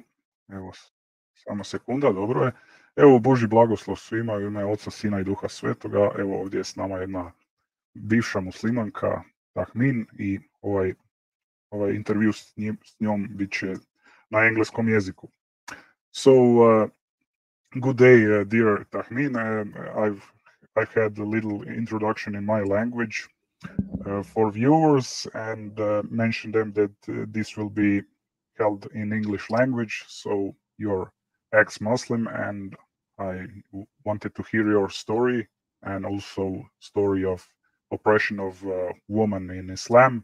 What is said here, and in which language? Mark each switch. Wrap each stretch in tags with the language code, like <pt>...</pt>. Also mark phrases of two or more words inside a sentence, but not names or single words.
<hr>Evo, samo sekunda, dobro je. Evo, Boži blagoslov svima u ime Oca, Sina i Duha Svetoga. Evo, ovdje je s nama jedna bivša muslimanka, Tahmin, i ovaj intervju s njom bit će na engleskom jeziku.</hr> <en>So, good day, dear Tahmin. I had a little introduction in my language for viewers and mention them that this will be held in English language. So you're ex-Muslim, and I wanted to hear your story and also story of oppression of women in Islam.</en>